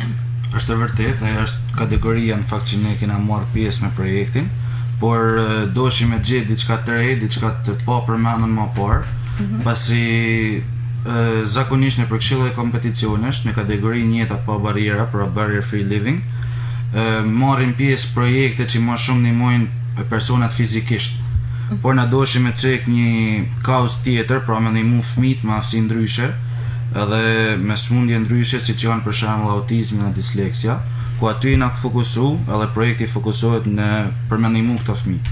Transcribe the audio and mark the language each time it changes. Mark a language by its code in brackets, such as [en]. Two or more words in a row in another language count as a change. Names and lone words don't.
[sq] Është e vërtetë, ajo është kategoria në fakt që ne kena marrë pjesë me projektin, por doshim me gjetë diçka të re, diçka të pa përmendur më parë, pasi zakonisht në përkëshilla e kompeticionesh në kategorinë jeta pa barriera, pra [en] barrier free living, [sq] marrin pjesë projekte që më shumë ndihmojnë personat fizikisht. por na doshim me cek një kauzë tjetër, pra me ndihmu fëmijët me aftësi ndryshe, edhe me smundje ndryshe siç janë për shembull autizmi dhe disleksia, ku aty na fokusu, edhe projekti fokusohet për me ndihmu këto fëmijë.